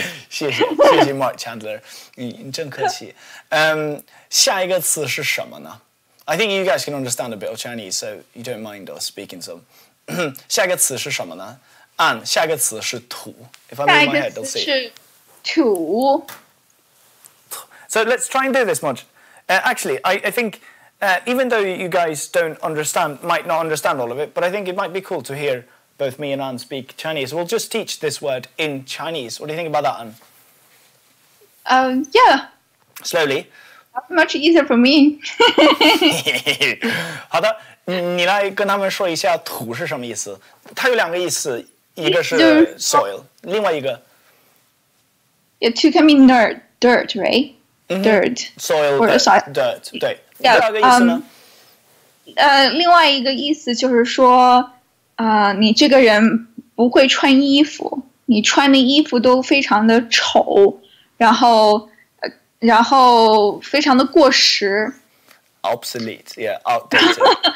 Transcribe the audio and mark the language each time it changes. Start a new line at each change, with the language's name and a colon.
Chinese: 谢谢 Mark Chandler， 你真客气。下一个词是什么呢？
English: I think you guys can understand a bit of Chinese, so you don't mind us speaking some.
Chinese: 下一个词是什么呢？下一个词是土。
English: If I move my head, they'll see.
Chinese: 是土。
English: So let's try and do this much. Actually, I think even though you guys might not understand all of it, but I think it might be cool to hear both me and Anne speak Chinese. We'll just teach this word in Chinese. What do you think about that, Anne? Yeah. Slowly. Much easier for me.
Chinese: 好的，你来跟他们说一下土是什么意思。它有两个意思，一个是 soil， 另外一个
English: Yeah, two can mean dirt, right? Dirt. soil Or soil.
Chinese: dirt 对。
English: Yeah,
Chinese: 第二个意思呢？另外一个意思就是说，你这个人不会穿衣服，你穿的衣服都非常的丑，然后非常的过时。
English: Obsolete, yeah, outdated.